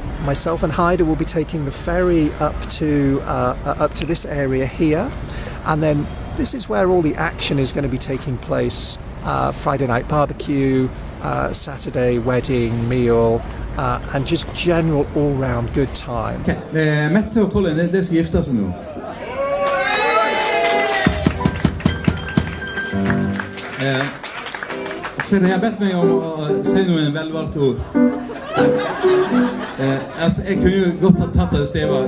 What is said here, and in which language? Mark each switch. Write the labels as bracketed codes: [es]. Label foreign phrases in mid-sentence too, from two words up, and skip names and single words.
[en] Myself and Heide will be taking the ferry up to this area here, and then this is where all the action is going to be taking place. Friday night barbecue, Saturday wedding, meal, and just general all-round good time. Okay. [no] Mette og Colin, det skal gifte seg nå. Så de har bedt meg om å si noen velvalgte ord. Jeg kunne jo godt ha tatt det stedet.